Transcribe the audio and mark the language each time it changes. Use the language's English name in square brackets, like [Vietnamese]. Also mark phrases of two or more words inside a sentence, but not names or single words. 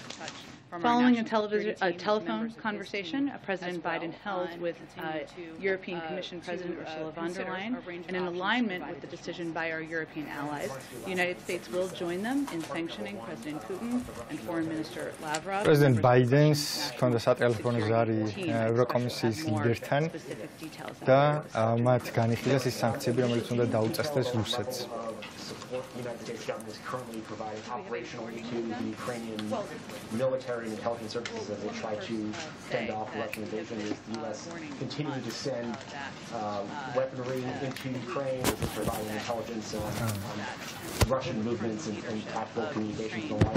[English] Following a telephone conversation President Biden held with European Commission President Ursula von der Leyen, and in alignment with the decision by our European allies, the United States will join them in sanctioning President Putin and Foreign Minister Lavrov. President Biden's [Georgian] ჰქონდა სატელეფონო ზარი ევროკომისიის ლიდერთან და მათ განიხილეს ის სანქციები, რომელიც უნდა დაუწესდეს რუსეთს. [English] The United States government is currently providing operational aid to the Ukrainian military and intelligence services as they try to fend off Russian invasion. As the U.S. continuing to send weaponry into Ukraine, as it's providing intelligence on Russian movements and tactical communications and the like.